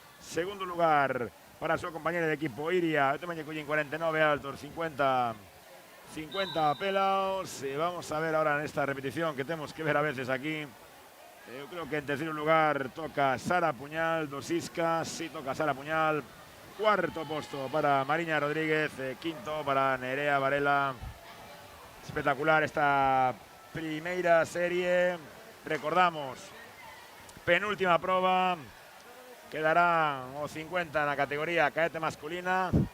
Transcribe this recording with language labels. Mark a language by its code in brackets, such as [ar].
[gl] Segundo lugar para a súa compañera de equipo Iria. Eu tamén lle collín 49 altos, 50 pelaos. [es] Vamos a ver ahora en esta repetición que tenemos que ver a veces aquí. Yo creo que en tercer lugar toca Sara Puñal do Sisca. [gl] Sí, toca Sara Puñal. Cuarto posto para Mariña Rodríguez. Quinto para Nerea Varela. Espectacular esta primeira serie. Recordamos, penúltima proba. Quedará o 50 na categoría cadete masculina.